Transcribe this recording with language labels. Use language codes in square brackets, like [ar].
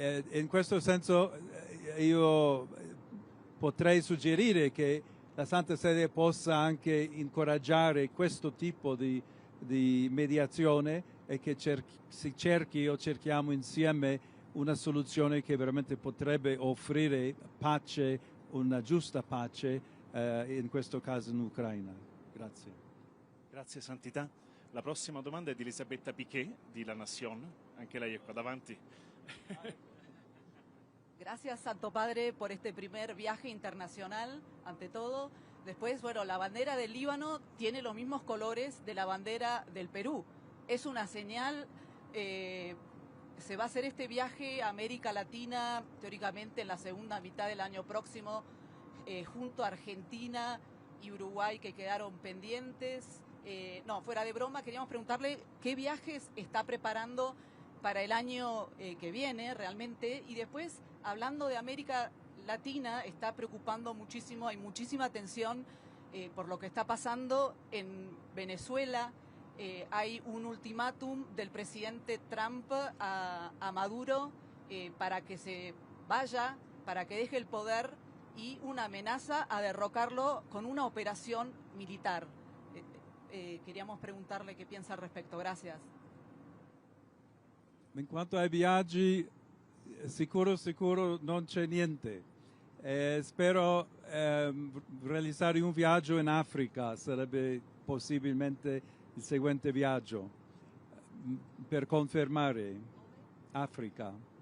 [it] In questo senso io potrei suggerire che la Santa Sede possa anche incoraggiare questo tipo di mediazione e che cerchiamo insieme una soluzione che veramente potrebbe offrire pace, una giusta pace, in questo caso in Ucraina. Grazie. Grazie Santità. La prossima domanda è di Elisabetta Piquet di La Nación. Anche lei è qua davanti. [es] Gracias, Santo Padre, por este primer viaje internacional, ante todo. Después, bueno, la bandera del Líbano tiene los mismos colores de la bandera del Perú. Es una señal, se va a hacer este viaje a América Latina, teóricamente en la segunda mitad del año próximo, junto a Argentina y Uruguay, que quedaron pendientes. No, fuera de broma, queríamos preguntarle qué viajes está preparando para el año que viene realmente. Y después, hablando de América Latina, está preocupando muchísimo, hay muchísima tensión por lo que está pasando en Venezuela. Hay un ultimátum del presidente Trump a Maduro para que se vaya, para que deje el poder, y una amenaza a derrocarlo con una operación militar. Queríamos preguntarle qué piensa al respecto. Gracias. [it] In quanto ai viaggi, sicuro non c'è niente. Spero realizzare un viaggio in Africa, sarebbe possibilmente il seguente viaggio, per confermare Africa.